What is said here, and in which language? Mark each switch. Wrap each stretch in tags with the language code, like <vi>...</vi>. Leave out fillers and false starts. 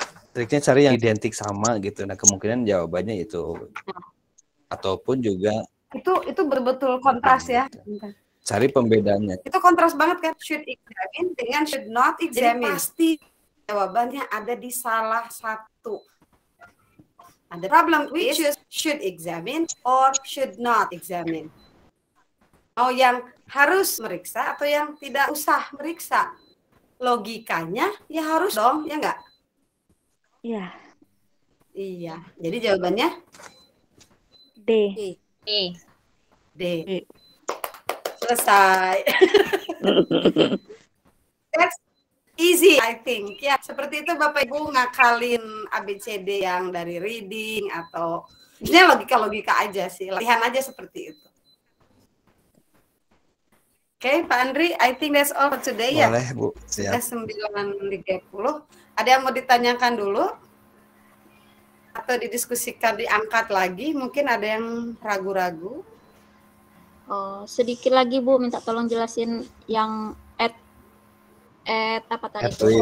<id>Triknya cari yang identik sama gitu. Nah, kemungkinan jawabannya itu. Ataupun juga itu betul kontras ya. Cari pembedanya. Itu kontras banget kan,</id> <en>should examine</en> <id>dengan</id> <en>should not examine.</en> <id>Jadi pasti jawabannya ada di salah satu.</id> <en>Ada problem which is should examine or should not examine.</en> <id>Mau yang harus meriksa atau yang tidak usah meriksa. Logikanya ya harus dong, ya enggak? Iya. Iya. Jadi jawabannya D. D. Selesai.</id> <en>That's easy, I think.</en> <id>Ya, seperti itu Bapak Ibu ngakalin ABCD yang dari reading atau sebenarnya logika-logika aja sih. Latihan aja seperti itu. Oke,</id> <en>Pak Andri, I think that's all for today ya.</en> <id>Boleh, Bu. Sudah 9.30. Ada yang mau ditanyakan dulu? Atau didiskusikan, diangkat lagi? Mungkin ada yang ragu-ragu. Oh, sedikit lagi Bu, minta tolong jelasin yang at apa tadi?</id>